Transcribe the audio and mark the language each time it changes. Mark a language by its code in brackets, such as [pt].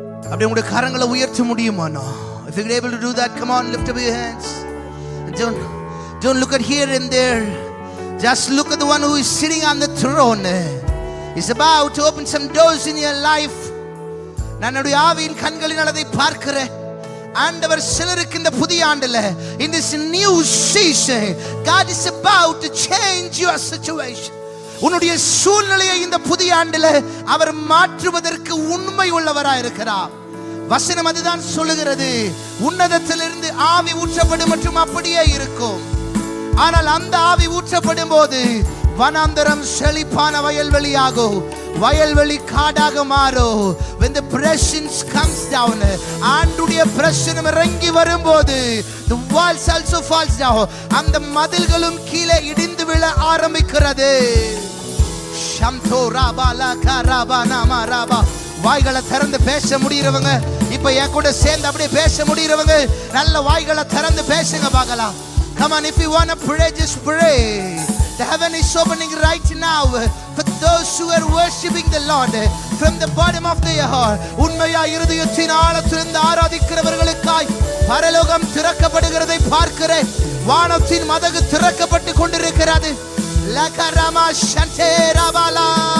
[ta] அப்படி உங்களுடைய கரங்களை உயர்த்த முடியுமானா? [en] If you're able to do that, come on, lift up your hands. And don't look at here and there. Just look at the one who is sitting on the throne. He's about to open some doors in your life. [ta] நான் என்னுடைய ஆவியின் கண்களினால் அதை பார்க்கிறேன். ஆண்டவர் சிலருக்கு இந்த புதிய ஆண்டுல, [en] in this new season, God is about to change your situation. [ta] உன்னுடைய சூழ்நிலையை இந்த புதிய ஆண்டுல அவர் மாற்றுவதற்கு உண்மை உள்ளவராய் இருக்கிறார். வசனம் அதுதான் சொல்லுகிறது. உன்னதத்திலிருந்து ஆவி ஊற்றப்படும் மற்றும் அப்படியே இருக்கும். ஆனால் அந்த ஆவி ஊற்றப்படும் போது வனாந்தரம் செழிப்பான வயல்வெளியாகும், வயல்வெளி காடாக மாறும். [en] when the presence comes down, [ta] ஆண்டுடைய பிரசன்னம் இறங்கி வரும்போது [en] the walls also falls down, [ta] அந்த மதில்களும் கீழே இடிந்து விழ ஆரம்பிக்கிறது. ஷம்தோ ராபாலா கராபானா மாராபா. வாய்களை திறந்து பேச முடியறவங்க இப்ப என் கூட சேர்ந்து அப்படியே பேச முடியறவங்க நல்ல வாய்களை திறந்து பேசுங்க பார்க்கலாம். [en] Come on, if you want to pray, just pray. The heaven is opening right now for those who are worshiping the Lord from the bottom of their heart. [ta] உண்மையா இருதயத்தின் ஆழத்திலிருந்து ஆராதிக்கிறவர்களுக்காய் பரலோகம் திறக்கப்படுகிறதை பார்க்கிறேன். வானத்தின் மதகு திறக்கப்பட்டு கொண்டிருக்கிறது. லகரமா ஷண்டேரபாலா.